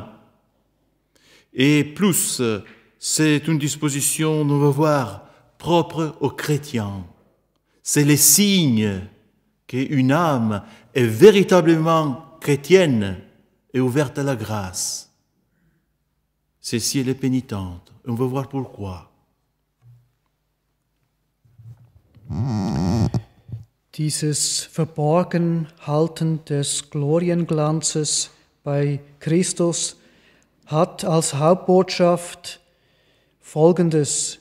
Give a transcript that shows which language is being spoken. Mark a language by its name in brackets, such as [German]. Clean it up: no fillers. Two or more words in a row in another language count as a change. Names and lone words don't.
[French] Et plus, c'est une disposition, on va voir, propre aux chrétiens. C'est le signe qu'une âme est véritablement chrétienne et ouverte à la grâce. C'est si elle est pénitente. On va voir pourquoi. [German] Dieses Verborgenhalten des Glorienglanzes bei Christus hat als Hauptbotschaft Folgendes.